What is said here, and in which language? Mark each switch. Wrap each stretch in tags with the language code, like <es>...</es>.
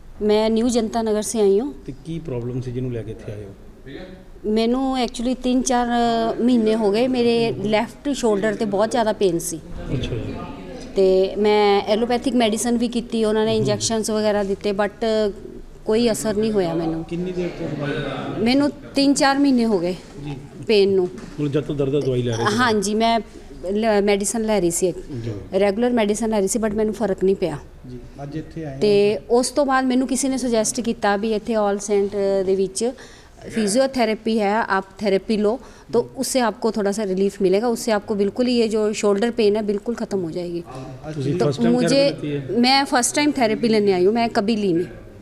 <hi>मैं न्यू जनता नगर से आई हूँ।</hi> <pa>ਤੇ ਕੀ ਪ੍ਰੋਬਲਮ ਸੀ ਜਿਹਨੂੰ ਲੈ ਕੇ ਇੱਥੇ ਆਏ ਹੋ? मैनू एक्चुअली 3-4 महीने हो गए, मेरे लैफ्ट शोल्डर ਤੇ ਬਹੁਤ ਜ਼ਿਆਦਾ ਪੇਨ ਸੀ ਅੱਛਾ ਜੀ। ਤੇ ਮੈਂ ਐਲੋਪੈਥਿਕ ਮੈਡੀਸਨ ਵੀ ਕੀਤੀ, ਉਹਨਾਂ ਨੇ ਇੰਜੈਕਸ਼ਨਸ ਵਗੈਰਾ ਦਿੱਤੇ, ਬਟ ਕੋਈ ਅਸਰ ਨਹੀਂ ਹੋਇਆ ਮੈਨੂੰ। ਕਿੰਨੀ ਦੇਰ ਤੋਂ ਦਵਾਈ ਮੈਨੂੰ 3-4 ਮਹੀਨੇ ਹੋ ਗਏ ਜੀ? ਪੇਨ ਨੂੰ। ਮਤਲਬ ਜਦ ਤੋਂ ਦਰਦ ਦਾ ਦਵਾਈ ਲੈ ਰਹੇ ਸੀ? ਹਾਂਜੀ, ਮੈਂ ਮੈਡੀਸਨ ਲੈ ਰਹੀ ਸੀ, ਰੈਗੂਲਰ ਮੈਡੀਸਨ ਲੈ ਰਹੀ ਸੀ, ਬਟ ਮੈਨੂੰ ਫਰਕ ਨਹੀਂ ਪਿਆ। ਜੀ ਅੱਜ ਇੱਥੇ ਆਏ ਤੇ ਉਸ ਤੋਂ ਬਾਅਦ ਮੈਨੂੰ ਕਿਸੇ ਨੇ ਸੁਜੈਸਟ ਕੀਤਾ ਵੀ ਇੱਥੇ ऑल सेंट ਦੇ ਵਿੱਚ</pa> <hi>फिजियोथेरेपी है, आप थेरेपी लो तो उससे आपको थोड़ा सा रिलीफ मिलेगा, उससे आपको बिल्कुल ही ये जो शोल्डर पेन है बिल्कुल ख़त्म हो जाएगी। तो</hi> <en>first time</en> <hi>मुझे therapy लेती है? मैं फ़र्स्ट टाइम थेरेपी लेने आई हूँ, मैं कभी ली नहीं।</hi>